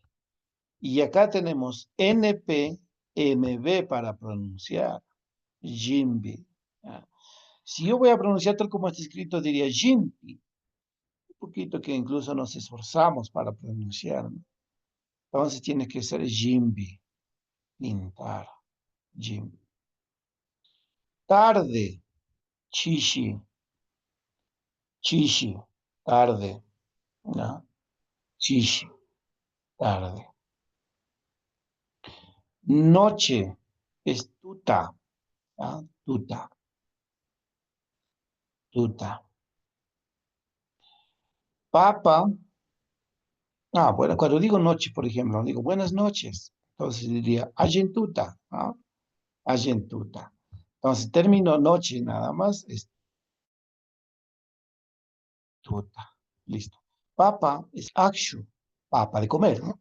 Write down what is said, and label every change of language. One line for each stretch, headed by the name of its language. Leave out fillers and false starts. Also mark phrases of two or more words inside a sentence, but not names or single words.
Spanish: Y acá tenemos NP, MB para pronunciar.
Quechua: Jimbi. ¿Ya?
Spanish: Si yo voy a pronunciar tal como está escrito, diría jimbi. Un poquito que incluso nos esforzamos para pronunciar, ¿no? Entonces tiene que ser jimbi. Pintar,
Quechua: jimbi.
Spanish: Tarde,
Quechua: chishi, chishi,
Spanish: tarde, ¿no?
Quechua: Chishi,
Spanish: tarde. Noche es tuta, ¿ah?
Quechua: Tuta, tuta.
Spanish: Papa, bueno, cuando digo noche, por ejemplo, digo buenas noches, entonces diría ayentuta, ¿ah?
Quechua: Ayentuta.
Spanish: Entonces, término noche nada más es tuta. Listo. Papa es akshu, papa de comer, ¿no?